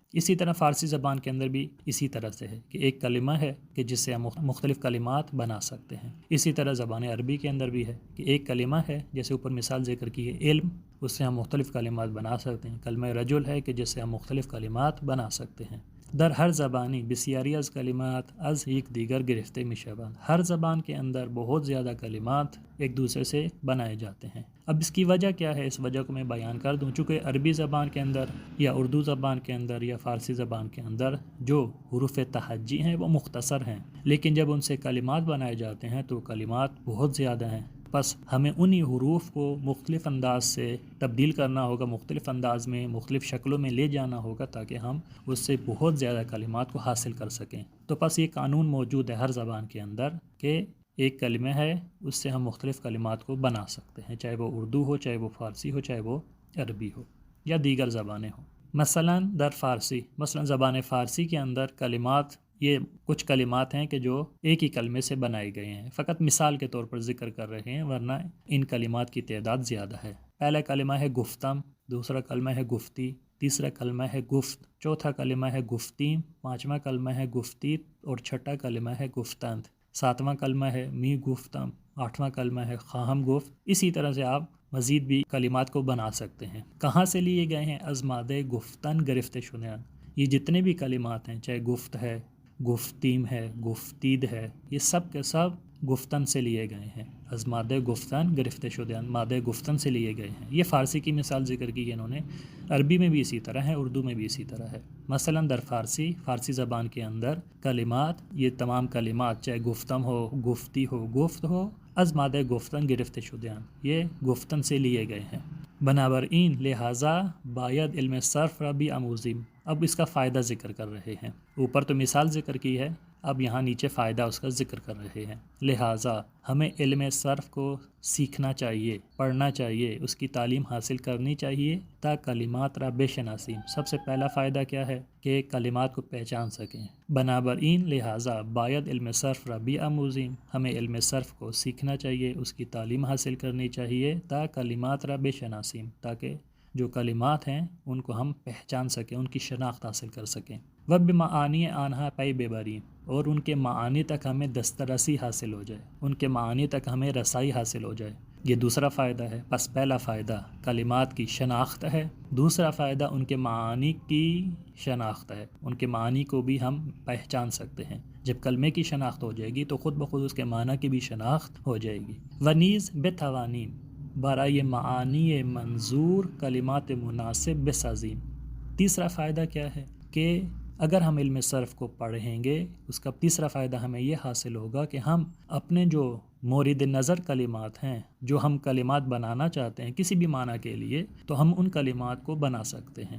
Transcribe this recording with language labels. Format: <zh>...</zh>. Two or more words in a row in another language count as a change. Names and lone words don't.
<ur>اسی طرح فارسی زبان کے اندر بھی اسی طرح سے ہے کہ ایک کلمہ ہے کہ جس سے ہم مختلف کلمات بنا سکتے ہیں۔ اسی طرح زبان عربی کے اندر بھی ہے کہ ایک کلمہ ہے، جیسے اوپر مثال ذکر کی ہے علم، اس سے ہم مختلف کلمات بنا سکتے ہیں۔ کلمہ رجل ہے کہ جس سے ہم مختلف کلمات بنا سکتے ہیں۔</ur> <fa>در ہر زبانی بسیاری از کلمات از یک دیگر گرفتے می شوند،</fa> <ur>ہر زبان کے اندر بہت زیادہ کلمات ایک دوسرے سے بنائے جاتے ہیں۔ اب اس کی وجہ کیا ہے، اس وجہ کو میں بیان کر دوں۔ چونکہ عربی زبان کے اندر یا اردو زبان کے اندر یا فارسی زبان کے اندر جو حروف تہجی ہیں وہ مختصر ہیں، لیکن جب ان سے کلمات بنائے جاتے ہیں تو کلمات بہت زیادہ ہیں۔ بس ہمیں انہی حروف کو مختلف انداز سے تبدیل کرنا ہوگا، مختلف انداز میں، مختلف شکلوں میں لے جانا ہوگا تاکہ ہم اس سے بہت زیادہ کلمات کو حاصل کر سکیں۔ تو بس یہ قانون موجود ہے ہر زبان کے اندر کہ ایک کلمہ ہے اس سے ہم مختلف کلمات کو بنا سکتے ہیں، چاہے وہ اردو ہو، چاہے وہ فارسی ہو، چاہے وہ عربی ہو یا دیگر زبانیں ہوں۔</ur> <fa>مثلا در فارسی،</fa> <ur>مثلا زبان فارسی کے اندر کلمات، یہ کچھ کلمات ہیں کہ جو ایک ہی کلمے سے بنائے گئے ہیں، فقط مثال کے طور پر ذکر کر رہے ہیں، ورنہ ان کلمات کی تعداد زیادہ ہے۔ پہلا کلمہ ہے گفتم، دوسرا کلمہ ہے گفتی، تیسرا کلمہ ہے گفت، چوتھا کلمہ ہے گفتیم، پانچواں کلمہ ہے گفتیت، اور چھٹا کلمہ ہے گفتند، ساتواں کلمہ ہے می گفتم، آٹھواں کلمہ ہے</ur> <fa>خواہم گفت۔</fa> <ur>اسی طرح سے آپ مزید بھی کلمات کو بنا سکتے ہیں۔ کہاں سے لیے گئے ہیں؟</ur> <fa>از مادہ گفتن گرفتے شدہ</fa> <ur>ہیں۔ یہ جتنے بھی کلمات ہیں، چاہے گفت ہے، گفتیم ہے، گفتید ہے، یہ سب کے سب گفتن سے لیے گئے ہیں۔</ur> <fa>از مادہ گفتن گرفتے شدہ،</fa> <ur>مادہ گفتن سے لیے گئے ہیں۔ یہ فارسی کی مثال ذکر کی ہے انہوں نے، عربی میں بھی اسی طرح ہے، اردو میں بھی اسی طرح ہے۔</ur> <fa>مثلا در فارسی،</fa> <ur>فارسی زبان کے اندر کلمات، یہ تمام کلمات چاہے گفتم ہو، گفتی ہو، گفت ہو،</ur> <fa>از مادہ گفتن گرفتے شدہ،</fa> <ur>یہ گفتن سے لیے گئے ہیں۔</ur> <fa>بنابراین لہٰذا باید علم صرف را بھی آموزیم۔</fa> <ur>اب اس کا فائدہ ذکر کر رہے ہیں، اوپر تو مثال ذکر کی ہے، اب یہاں نیچے فائدہ اس کا ذکر کر رہے ہیں۔ لہٰذا ہمیں علم صرف کو سیکھنا چاہیے، پڑھنا چاہیے، اس کی تعلیم حاصل کرنی چاہیے</ur> <fa>تا کلمات را بشناسیم۔</fa> <ur>سب سے پہلا فائدہ کیا ہے کہ کلمات کو پہچان سکیں۔</ur> <fa>بنابراین لہٰذا باید علم صرف را بھی آموزیم،</fa> <ur>ہمیں علم صرف کو سیکھنا چاہیے، اس کی تعلیم حاصل کرنی چاہیے</ur> <fa>تا کلمات را بشناسیم،</fa> <ur>تاکہ جو کلمات ہیں ان کو ہم پہچان سکیں، ان کی شناخت حاصل کر سکیں۔</ur> <fa>و بمعانی آنہا پی ببری،</fa> <ur>اور ان کے معانی تک ہمیں دسترسی حاصل ہو جائے، ان کے معانی تک ہمیں رسائی حاصل ہو جائے۔ یہ دوسرا فائدہ ہے۔ پس پہلا فائدہ کلمات کی شناخت ہے، دوسرا فائدہ ان کے معانی کی شناخت ہے، ان کے معانی کو بھی ہم پہچان سکتے ہیں۔ جب کلمے کی شناخت ہو جائے گی تو خود بخود اس کے معنی کی بھی شناخت ہو جائے گی۔</ur> <fa>ونیز بتوانیم، برائے معانی منظور کلمات مناسب بسازیم۔</fa> <ur>تیسرا فائدہ کیا ہے کہ اگر ہم علم صرف کو پڑھیں گے، اس کا تیسرا فائدہ ہمیں یہ حاصل ہوگا کہ ہم اپنے جو مورد نظر کلمات ہیں، جو ہم کلمات بنانا چاہتے ہیں کسی بھی معنی کے لیے، تو ہم ان کلمات کو بنا سکتے ہیں۔</ur>